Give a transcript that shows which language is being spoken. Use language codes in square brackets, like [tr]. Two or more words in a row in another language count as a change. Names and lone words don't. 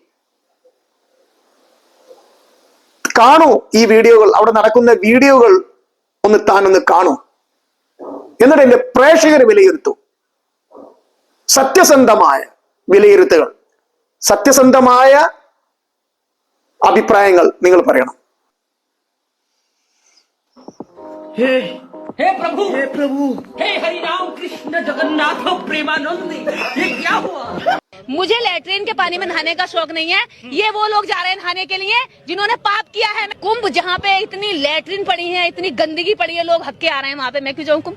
[ml] കാണൂ ഈ വീഡിയോകൾ, അവിടെ നടക്കുന്ന വീഡിയോകൾ താനൊന്ന് കാണൂ. എന്നിട്ട് എന്റെ പ്രേക്ഷകരെ വിലയിരുത്തൂ. സത്യസന്ധമായ വിലയിരുത്തുകൾ, സത്യസന്ധമായ അഭിപ്രായങ്ങൾ നിങ്ങൾ പറയണം. [hi] हे प्रभु, हे प्रभु, हे हरि राम कृष्ण जगन्नाथ प्रेमानंद, ये क्या हुआ? मुझे लैट्रिन के पानी में नहाने का शौक नहीं है। ये वो लोग जा रहे हैं नहाने के लिए जिन्होंने पाप किया है। कुंभ जहाँ पे इतनी लैट्रिन पड़ी है, इतनी गंदगी पड़ी है, लोग हक के आ रहे हैं वहाँ पे, मैं क्यों जाऊँ कुंभ?